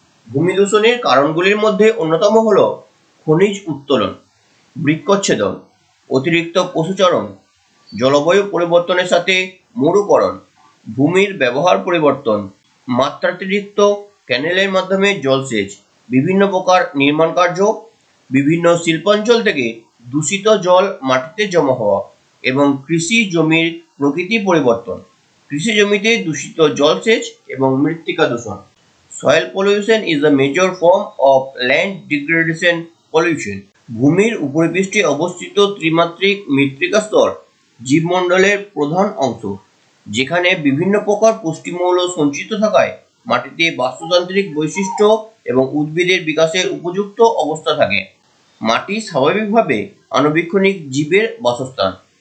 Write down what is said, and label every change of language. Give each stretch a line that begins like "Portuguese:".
Bangla: ভূমি দূষণের কারণগুলির মধ্যে অন্যতম হল খনিজ উত্তোলন, বৃক্ষচ্ছেদন, অতিরিক্ত পশুচারণ, জলবায়ু পরিবর্তনের সাথে মরুকরণ, ভূমির ব্যবহার পরিবর্তন, মাত্রাতিরিক্ত ক্যানেলের মাধ্যমে জলসেচ, বিভিন্ন প্রকার নির্মাণ কার্য, বিভিন্ন শিল্পাঞ্চল থেকে দূষিত জল মাটিতে জমা হওয়া এবং কৃষি জমির প্রকৃতি পরিবর্তন, কৃষি জমিতে দূষিত জলসেচ এবং মৃত্তিকা দূষণ।
English: Soil pollution is a major form of land degradation pollution.
Bangla: ভূমির উপরিপৃষ্ঠে অবস্থিত ত্রিমাত্রিক মৃত্তিকা স্তর জীবমণ্ডলের প্রধান অংশ, যেখানে বিভিন্ন প্রকার পুষ্টিমৌল সঞ্চিত থাকায় মাটিতে বাস্তুতান্ত্রিক বৈশিষ্ট্য এবং উদ্ভিদের বিকাশের উপযুক্ত অবস্থা থাকে। মাটি স্বাভাবিকভাবে আণুবীক্ষণিক জীবের বাসস্থান।